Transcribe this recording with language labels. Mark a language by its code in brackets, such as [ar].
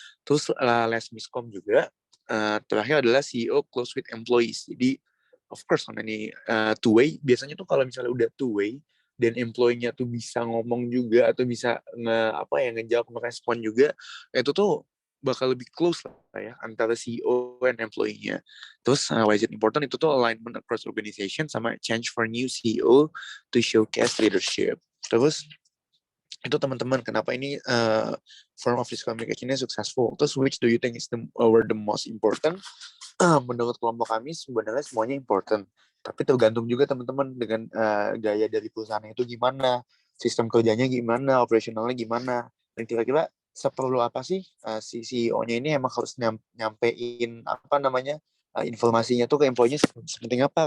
[id] Terus [en] less miscom [id] juga. Terakhir adalah [en] CEO close with employees. [id] Jadi [en] of course [id] karena ini two-way, biasanya tuh kalau misalnya udah two-way dan employee-nya tuh bisa ngomong juga atau bisa ngejawab, merespon juga, itu tuh bakal lebih close lah ya antara CEO dan employee-nya. Terus [en] why is it important, [id] itu tuh [en] alignment across organization sama change for new CEO to showcase leadership. [id] Terus itu teman-teman kenapa ini [en] form of this communication-nya [id] successful. Terus [en] which do you think is the most important? [id] Menurut kelompok kami sebenarnya semuanya important, tapi tergantung juga teman-teman dengan gaya dari perusahaan itu gimana, sistem kerjanya gimana, operasionalnya gimana, dan kira-kira seperlu apa sih si CEO-nya ini emang harus nyampein informasinya tuh ke employee-nya sepenting apa.